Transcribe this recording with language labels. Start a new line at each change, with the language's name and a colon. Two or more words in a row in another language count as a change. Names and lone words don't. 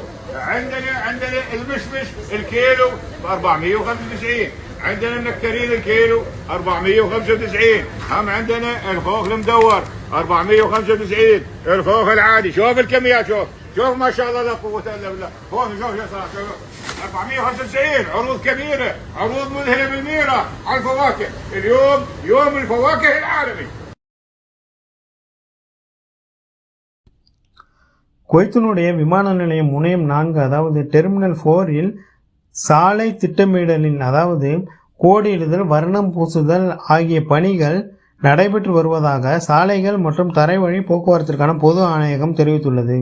Arabic: عندنا المشمش الكيلو ب 495، عندنا النكترين الكيلو 495، هم عندنا الخوخ المدور 495، الخوخ العادي. شوف الكميات، شوف ما شاء الله لا قوة الا بالله. شوف يا صاحبي، شوف 495 عروض كبيرة، عروض مذهلة بالميرا على الفواكه. اليوم يوم الفواكه العالمي.
Tamil: குவைத்தினுடைய விமான நிலையம் முனையம் 4 அதாவது டெர்மினல் 4இல் சாலை திட்டமிடலின் அதாவது கோடியிடுதல், வர்ணம் பூசுதல் ஆகிய பணிகள் நடைபெற்று வருவதாக சாலைகள் மற்றும் தரைவழி போக்குவரத்திற்கான பொது ஆணையகம் தெரிவித்துள்ளது.